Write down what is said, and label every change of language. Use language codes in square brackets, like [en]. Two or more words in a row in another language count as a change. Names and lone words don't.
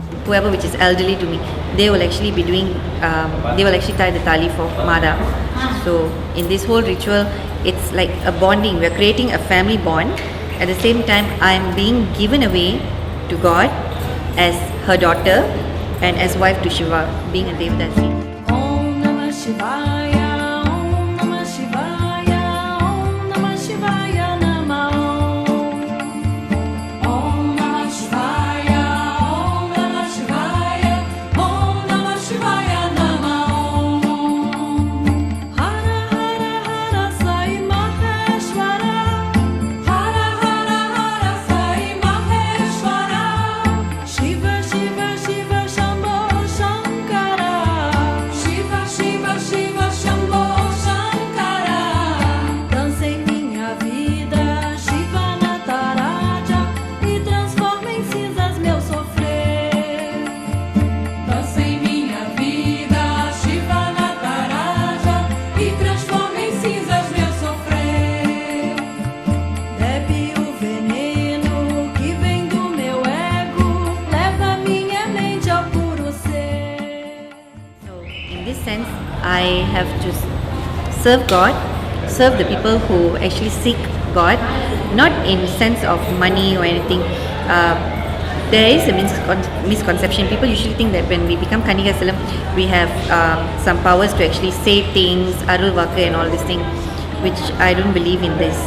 [en] whoever which is elderly to me, they will actually be doing, they will actually tie the tali for Mada. So in this whole ritual, it's like a bonding. We're creating a family bond. At the same time, I'm being given away to God as her daughter and as wife to Shiva, being a Devadasi. [sa] Om Namah Shivaya, Om Namah Shivaya, Om Namah Shivaya Namah. Om Namah Shivaya, Om Namah Shivaya, Om Namah Shivaya Namah. Hara Hara Hara Sai Maheshwara, Hara Hara Hara Sai Maheshwara, Shiva Shiva Shiva Shambho Shankara, Shiva Shiva Shiva Shambho Shankara. [pt] Dança em minha vida, Shiva Nataraja, e transforma em cinzas meu sofrer. Dança em minha vida, Shiva Nataraja, e transforma em cinzas meu sofrer. Bebe o veneno que vem do meu ego, leva minha mente ao puro ser. [en] So in this sense, I have to serve God, serve the people who actually seek God, not in sense of money or anything. There is a misconception. People usually think that when we become Kanika Salam, we have some powers to actually say things, [ta] அருள் வாக்கு [en] and all this thing, which I don't believe in this.